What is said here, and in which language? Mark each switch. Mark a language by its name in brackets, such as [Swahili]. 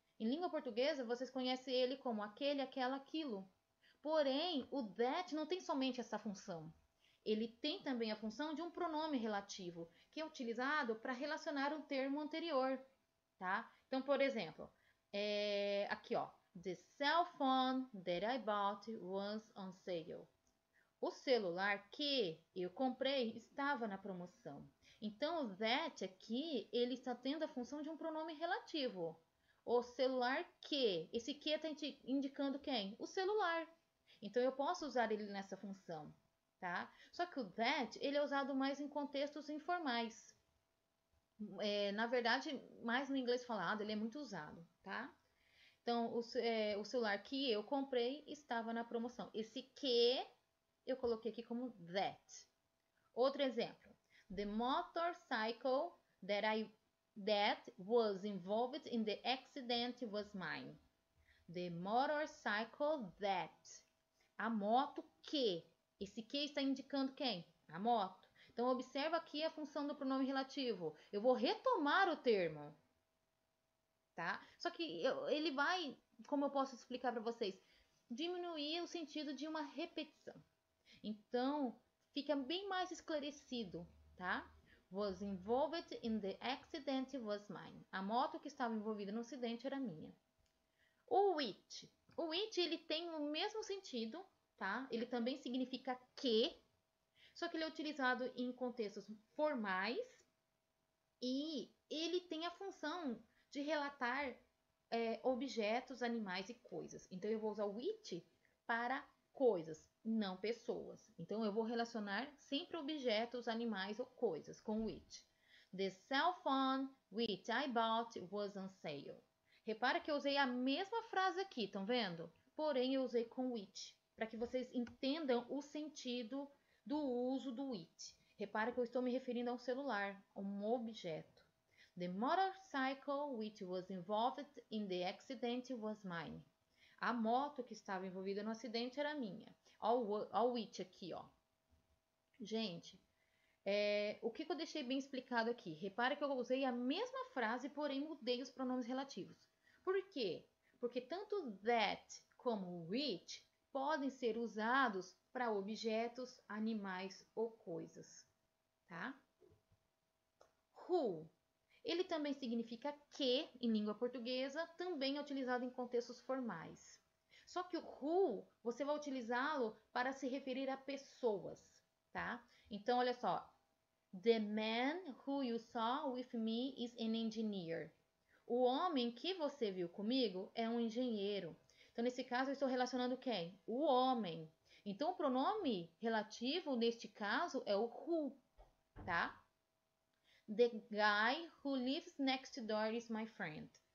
[Portuguese] Em língua portuguesa, vocês conhecem ele como aquele, aquela, aquilo. Porém, o that não tem somente essa função. Ele tem também a função de um pronome relativo, que é utilizado para relacionar um termo anterior, tá? Então, por exemplo, aqui, ó. [English] The cell phone that I bought was on sale. [Portuguese] O celular que eu comprei estava na promoção. Então, o that aqui, ele está tendo a função de um pronome relativo. O celular que, esse que está indicando quem? O celular. Então, eu posso usar ele nessa função, tá? Só que o that, ele é usado mais em contextos informais. Na verdade, mais no inglês falado, ele é muito usado, tá? Então, o celular que eu comprei estava na promoção. Esse que eu coloquei aqui como that. Outro exemplo. [English] The motorcycle that was involved in the accident was mine. The motorcycle that. [Portuguese] A moto que. Esse que está indicando quem? A moto. Então, observa aqui a função do pronome relativo. Eu vou retomar o termo. Tá? Só que ele vai, como eu posso explicar para vocês, diminuir o sentido de uma repetição. Então, fica bem mais esclarecido, tá? [English] Was involved in the accident was mine. [Portuguese] A moto que estava envolvida no acidente era minha. O which. O which, ele tem o mesmo sentido, tá? Ele também significa que, só que ele é utilizado em contextos formais e ele tem a função de relatar objetos, animais e coisas. Então, eu vou usar o which para coisas, não pessoas. Então, eu vou relacionar sempre objetos, animais ou coisas com which. [English] The cell phone which I bought was on sale. [Portuguese] Repara que eu usei a mesma frase aqui, estão vendo? Porém, eu usei com which, para que vocês entendam o sentido do uso do which. Repara que eu estou me referindo a um celular, a um objeto. [English] The motorcycle which was involved in the accident was mine. [Portuguese] A moto que estava envolvida no acidente era minha. Olha o which aqui, ó. Gente, o que eu deixei bem explicado aqui? Repara que eu usei a mesma frase, porém mudei os pronomes relativos. Por quê? Porque tanto that como which podem ser usados para objetos, animais ou coisas, tá? Who. Ele também significa que, em língua portuguesa, também é utilizado em contextos formais. Só que o who, você vai utilizá-lo para se referir a pessoas, tá? Então, olha só. [English] The man who you saw with me is an engineer. [Portuguese] O homem que você viu comigo é um engenheiro. Então, nesse caso, eu estou relacionando quem? O homem. Então, o pronome relativo, neste caso, é o who, tá? [English] The guy who lives next door is my friend.